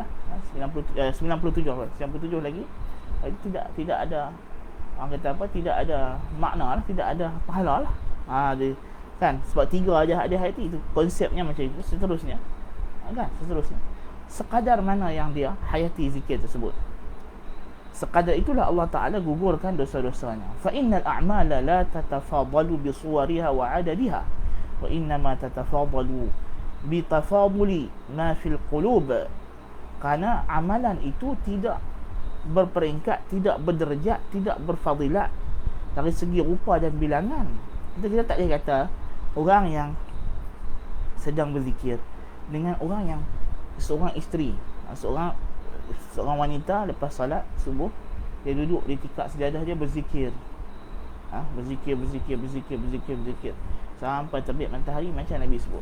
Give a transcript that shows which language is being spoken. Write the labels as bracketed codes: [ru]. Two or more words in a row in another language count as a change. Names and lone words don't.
[ms] 97 lagi itu tidak ada, orang kata apa, tidak ada makna lah, tidak ada pahala lah. Kan, sebab 3 aja ada hati, itu konsepnya macam itu. Seterusnya kan, seterusnya sekadar mana yang dia hayati zikir tersebut, sekadar itulah Allah Ta'ala gugurkan dosa-dosanya. [ar] فإن الأعمال لا تتفاضل بصورها وعددها، وإنما تتفاضل بتفاضل ما في القلوب. [ms] Kerana amalan itu tidak berperingkat, tidak berderajat, tidak berfadilat dari segi rupa dan bilangan. Kita tak boleh kata orang yang sedang berzikir dengan orang yang seorang isteri, seorang wanita lepas salat subuh, dia duduk di tikar sejadah dia berzikir, berzikir sampai terbit matahari macam Nabi sebut.